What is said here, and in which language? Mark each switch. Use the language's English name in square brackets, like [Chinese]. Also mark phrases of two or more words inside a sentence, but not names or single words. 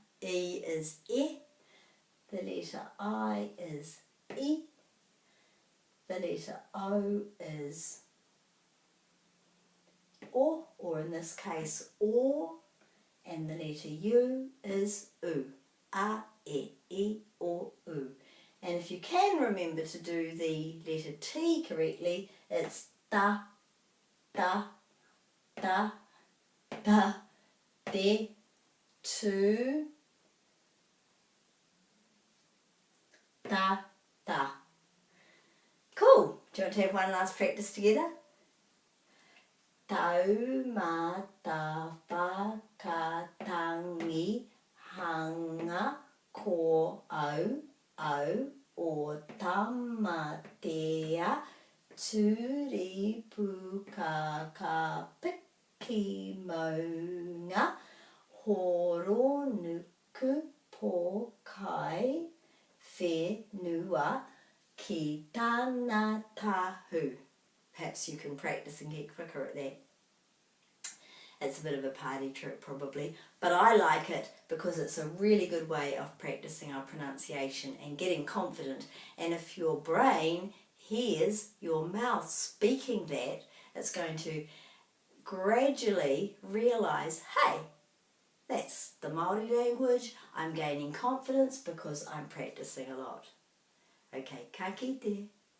[English] E is E, the letter I is E, the letter O is O, or in this case O, and the letter U is U. A, E, O, U. And if you can remember to do the letter T correctly, it's ta, ta, ta, ta, te, tu, ta, ta. Cool. Do you want to have one last practice together? [Māori] Taumata, whakatangi, hanga, ko, au, o. Tamatea, turi, puka, ka, piki, maunga, horo, nuku, po, kai, whe, nua, ki, tana, tahu. [English] Perhaps you can practice and get quicker at that. It's a bit of a party trick probably, but I like it because it's a really good way of practicing our pronunciation and getting confident. And if your brain hears your mouth speaking that, it's going to gradually realise, hey, that's the Māori language, I'm gaining confidence because I'm practicing a lot. Okay, [Māori] ka kite.